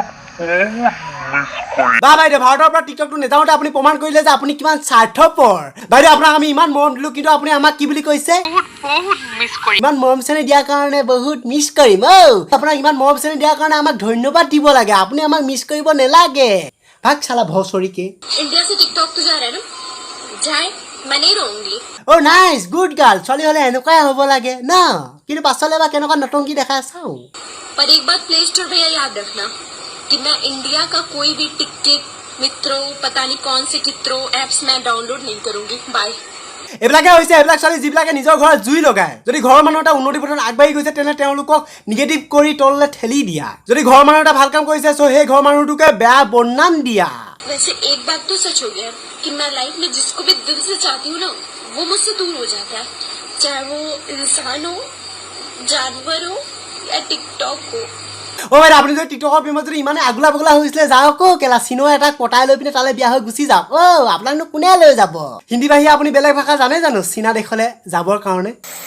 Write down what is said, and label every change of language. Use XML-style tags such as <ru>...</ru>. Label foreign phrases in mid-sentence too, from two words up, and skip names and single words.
<as>বা বাইদেউ ভাৰতৰ পৰা টিকটকটো নেযাওঁতে আপুনি প্ৰমাণ কৰিলে যে আপুনি কিমান স্বাৰ্থপৰ বাইদেউ আপোনাক আমি ইমান মৰম দিলোঁ কিন্তু আপুনি আমাক কি বুলি কৈছে বহুত বহুত মিছ কৰি ইমান মৰম চেনেহ দিয়াৰ কাৰণে বহুত মিছ কৰিম আপোনাক ইমান মৰম চেনেহ দিয়াৰ কাৰণে আমাক ধন্যবাদ দিব লাগে আপুনি আমাক মিছ কৰিব নালাগে</as> <hi>भाग साला भोसड़ी के इंडिया से टिकटॉक तो जा रहा है ना जाए मैं नहीं रहूंगी</hi> <as>অ'</as> <en>nice good girl</en> <as>ছোৱালী হ'লে এনেকুৱাই হ'ব লাগে ন কিন্তু পাছলৈ বা কেনেকুৱা নতুনকি দেখা চাওঁ</as> <hi>पर एक बात प्ले स्टोर भैया याद रखना कि मैं इंडिया का कोई भी टिकट मित्रों पता नहीं कौन से चित्रों एप्स मैं डाउनलोड नहीं करूंगी बाय</hi> <as>এইবিলাকে হৈছে এইবিলাক ছোৱালী যিবিলাকে নিজৰ ঘৰত জুই লগায় যদি ঘৰৰ মানুহ এটা উন্নতি পথত আগবাঢ়ি গৈছে তেনে তেওঁলোকক নিগেটিভ কৰি তললৈ ঠেলি দিয়া যদি ঘৰৰ মানুহ এটা ভাল কাম কৰিছে চ' সেই ঘৰৰ মানুহটোকে বেয়া বদনাম দিয়া</as> <hi>वैसे एक बात तो सच हो गया कि मैं लाइफ में जिसको भी दिल से चाहती हूँ ना वो मुझसे दूर हो जाता है चाहे वो इंसान हो जानवर हो या टिकटॉक हो</hi> <as>অ' বাইদেউ আপুনি যদি টিকটকৰ প্ৰেমত যদি ইমানে আগলা বগলা হৈছিলে যাওক কেলা চিনো এটাক পটাই লৈ পিনে তালৈ বিয়া হৈ গুচি যাওক আপোনাকনো কোনে লৈ যাব হিন্দী বাহিৰে আপুনি বেলেগ ভাষা জানে জানো চীনা দেশলৈ যাবৰ কাৰণে</as>